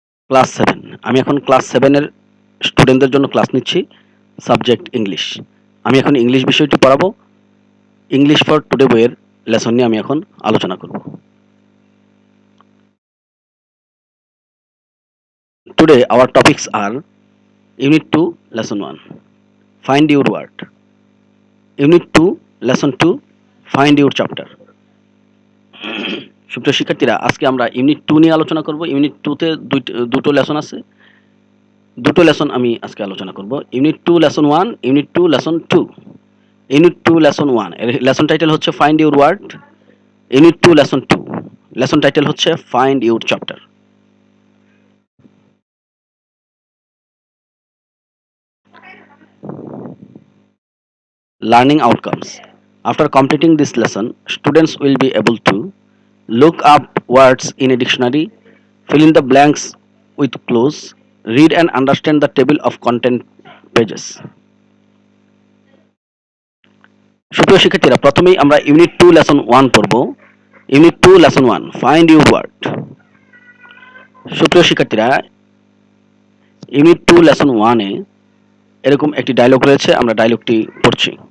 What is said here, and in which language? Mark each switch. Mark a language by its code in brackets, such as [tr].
[bn] Class 7। আমি এখন class 7 এর স্টুডেন্টদের জন্য ক্লাস নিচ্ছি, সাবজেক্ট ইংলিশ। আমি এখন ইংলিশ বিষয়টি পড়াবো। ইংলিশ ফর টুডে বইয়ের লেসন নিয়ে আমি এখন আলোচনা করব। [en] Today our topics are Unit 2, Lesson 1. Find your word. Unit 2, Lesson 2. Find your chapter. [bn] সুপ্রিয় শিক্ষার্থীরা, আজকে আমরা ইউনিট 2 নিয়ে আলোচনা করব। ইউনিট 2 তে দুটো লেসন আছে। দুটো লেসন আমি আজকে আলোচনা করব। Unit 2 lesson 1, unit 2 lesson 2। Unit 2 lesson 1 এর লেসন টাইটেল হচ্ছে find your word. Unit 2 lesson 2 lesson title হচ্ছে find your chapter. [en] Learning outcomes. After completing this lesson, students will be able to look up words in a dictionary, fill in the blanks with clues, read and understand the table of content pages. [bn] সুপ্রিয় শিক্ষার্থীরা, প্রথমেই আমরা unit 2 lesson 1 পড়ব। Unit 2 lesson 1, find your word. সুপ্রিয় শিক্ষার্থীরা, unit 2 lesson 1 এ এরকম একটি dialogue রয়েছে, আমরা ডায়লগটি পড়ছি।